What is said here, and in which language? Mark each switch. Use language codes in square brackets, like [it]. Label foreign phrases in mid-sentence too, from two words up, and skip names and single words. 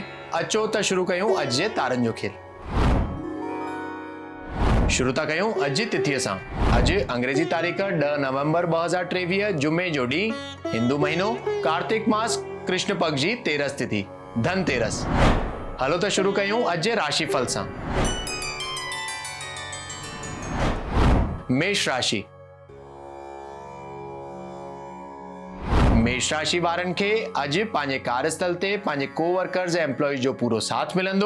[sd] अचो त शुरू कयूं अॼु जे तारनि जो खेल। शुरू था कयूं अॼु जी तिथीअ सां। अॼु अंग्रेजी तारीख़ 10 नवंबर 2023 जुमे जो ॾींहुं, हिंदू महीनो कार्तिक मास कृष्ण पक्ष जी 13 तिथि धनतेरस। हलो त शुरू कयूं अॼु जे राशिफल सां। मेष राशि। मेष राशि वारनि खे अॼु पंहिंजे कार्यस्थल ते पंहिंजे कोवर्कर्स ऐं एम्प्लॉइज जो पूरो साथ मिलंदो।